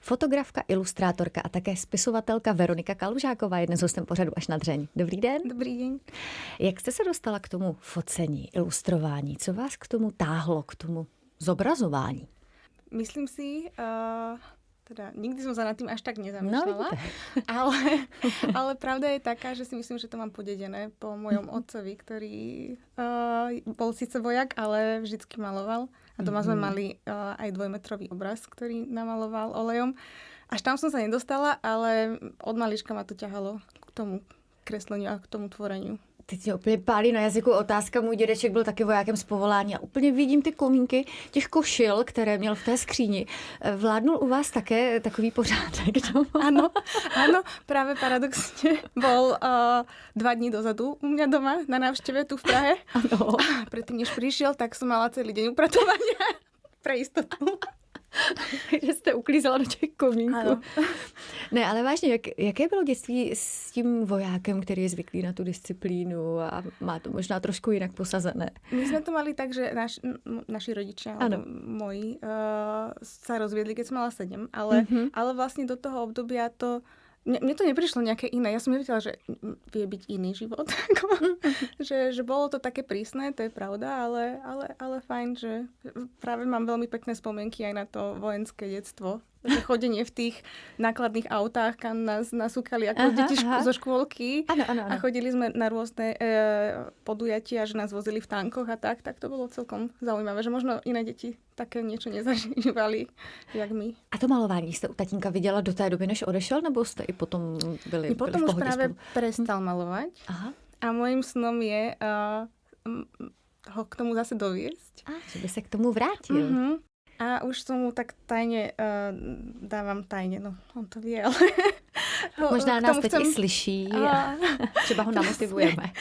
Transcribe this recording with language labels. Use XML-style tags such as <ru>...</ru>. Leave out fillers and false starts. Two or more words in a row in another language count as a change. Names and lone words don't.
<cs>Fotografka, ilustrátorka a také spisovatelka Veronika Kalužáková je dnes hostem pořadu Až na dřeň. Dobrý den. Dobrý den. Jak jste se dostala k tomu focení, ilustrování? Co vás k tomu táhlo, k tomu zobrazování?</cs> <sk>Myslím si, teda nikdy som sa nad tým až tak nezamýšľala, ale pravda je taká, že si myslím, že to mám podedené po mojom otcovi, ktorý bol síce vojak, ale vždycky maloval. A doma sme mali aj 2-metrový obraz, ktorý namaloval olejom. Až tam som sa nedostala, ale od malička ma to ťahalo k tomu kresleniu a k tomu tvoreniu.</sk> <cs>Teď mě úplně pálí na jazyku otázka. Můj dědeček byl taky vojákem z povolání a úplně vidím ty komínky těch košil, které měl v té skříni. Vládnul u vás také takový pořádek doma?</cs> <sk>Áno, práve paradoxne bol 2 dní dozadu u mňa doma na návšteve tu v Prahe.</sk> <cs>Ano.</cs> <sk>A predtým, než prišiel, tak som mala celý deň upratovania pre istotu.</sk> <cs>Takže jste uklízela do těch komínků. Ano. Ne, ale vážně, jaké bylo dětství s tím vojákem, který je zvyklý na tu disciplínu a má to možná trošku jinak posazené?</cs> <sk>My sme to mali tak, že naši rodičia, alebo moji, sa rozviedli, keď som mala 7, ale vlastne do toho obdobia to... Mne to neprišlo nejaké iné. Ja som nevedela, že vie byť iný život. že bolo to také prísne, to je pravda, ale fajn, že práve mám veľmi pekné spomienky aj na to vojenské detstvo. Že chodenie v tých nákladných autách, kam nás nasúkali ako deti zo škôlky.</sk> <cs>Ano.</cs> <sk>A chodili sme na rôzne podujatia, že nás vozili v tankoch a tak to bolo celkom zaujímavé, že možno iné deti také niečo nezažívali, jak my.</sk> <cs>A to malování jste u tatínka viděla do té doby, než odešel, nebo jste i potom byli v</cs> <sk>potom</sk> <cs>pohodě</cs> <sk>už práve</sk> <cs>spolu?</cs> <sk>prestal malovať. Aha. A môjim snom je ho k tomu zase doviesť.</sk> <cs>Že by se k tomu vrátil.</cs> <sk>A už som mu tak tajne dávam tajne, no on to vie, ale...</sk> <cs>Možná nás teď i slyší a třeba ho namotivujeme.</cs>